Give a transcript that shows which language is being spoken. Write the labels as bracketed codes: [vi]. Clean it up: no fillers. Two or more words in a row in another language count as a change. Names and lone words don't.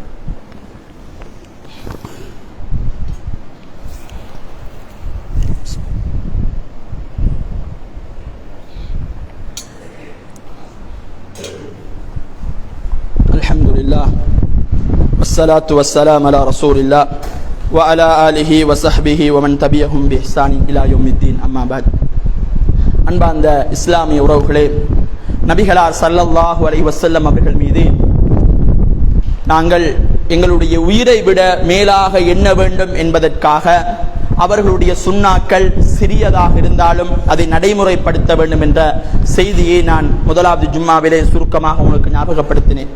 [ar] الحمد لله والصلاة والسلام على رسول الله وعلى آله وصحبه ومن تبعهم بإحسان إلى يوم الدين أما بعد. [ta] அன்பார்ந்த இஸ்லாமிய உறவுகளே, நபிகளார் [ar] صلى الله عليه وسلم [ta] அவர்கள் மீது நாங்கள் எங்களுடைய உயிரை விட மேலாக எண்ண வேண்டும் என்பதற்காக அவர்களுடைய சுன்னாக்கள் சிறியதாக இருந்தாலும் அதை நடைமுறைப்படுத்த வேண்டும் என்ற செய்தியை நான் முதலாவது ஜும்மாவிலே சுருக்கமாக உங்களுக்கு ஞாபகப்படுத்தினேன்.